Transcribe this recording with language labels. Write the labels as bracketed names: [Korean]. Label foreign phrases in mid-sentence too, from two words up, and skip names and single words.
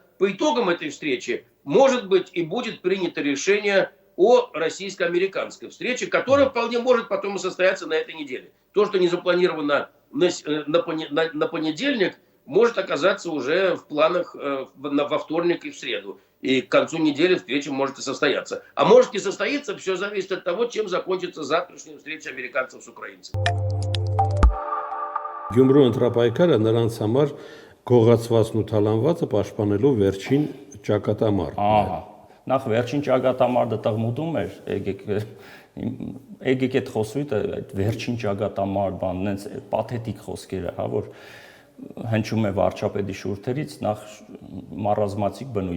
[Russian] По итогам этой встречи, может быть, и будет принято решение о российско-американской встрече, которая вполне может потом и состояться на этой неделе. То, что не запланировано на понедельник, может оказаться уже в планах во вторник и в среду. И к концу недели встреча может и состояться. А может и состоится, все зависит от того, чем закончится завтрашняя встреча американцев с украинцами. [Armenian] Գյումրու ընտրապայքարը նրանց համար գողացվածն ու թալանվածը պաշտպանելու վերջին ճակատամարտն է։ Ահա, նախ վերջին ճակատամարտը տղմուտում էր, եկեք այդ խոսույթը, այդ վերջին ճակատամարտ բան, նենց պաթետիկ խոսքերը, հա, որ հնչում է վարչապետի շուրթերից, նախ մարազմացիկ բնույթ